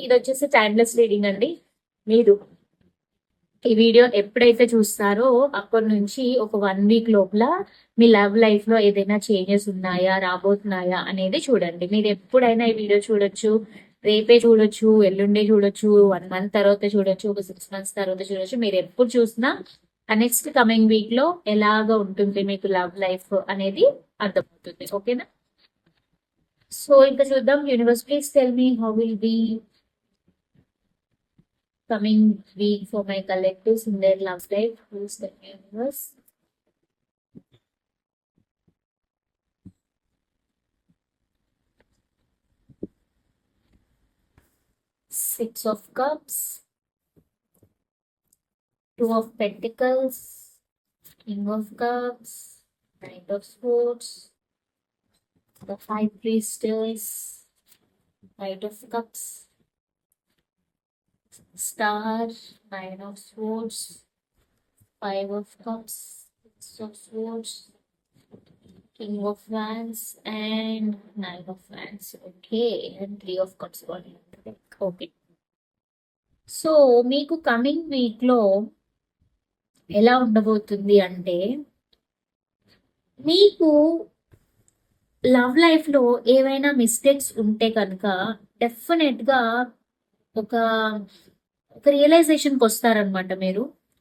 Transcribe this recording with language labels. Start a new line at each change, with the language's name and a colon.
Telugu: ఇది వచ్చేసి timeless reading అండి. మీరు ఈ వీడియో ఎప్పుడైతే చూస్తారో అప్పటి నుంచి ఒక 1 week లోపల మీ లవ్ లైఫ్ లో ఏదైనా చేంజెస్ ఉన్నాయా, రాబోతున్నాయా అనేది చూడండి. మీరు ఎప్పుడైనా ఈ వీడియో చూడొచ్చు, రేపే చూడొచ్చు, ఎల్లుండే చూడొచ్చు, 1 month తర్వాత చూడొచ్చు, ఒక 6 months తర్వాత చూడొచ్చు. మీరు ఎప్పుడు చూసినా ఆ నెక్స్ట్ కమింగ్ వీక్ లో ఎలాగ ఉంటుంది మీకు లవ్ లైఫ్ అనేది అర్థమవుతుంది. ఓకేనా? సో ఇంకా చూద్దాం.
English: Universe please tell me how will be coming week for my collectives in their love life. Please tell me, universe. Six of Cups, Two of Pentacles, King of Cups, Knight of Swords, the High Priestess, Knight of Cups, Star, 9 of Swords, 5 of Cups, 6 of Swords, King of Wands, and 9 of Wands. Okay, and 3 of Cups. Okay.
Telugu: So మీకు coming week లో ఎలా ఉండబోతుంది అంటే మీకు love life లో ఏవైనా mistakes ఉంటే కనుక డెఫినెట్ గా ఒక రియలైజేషన్కి వస్తారనమాట మీరు.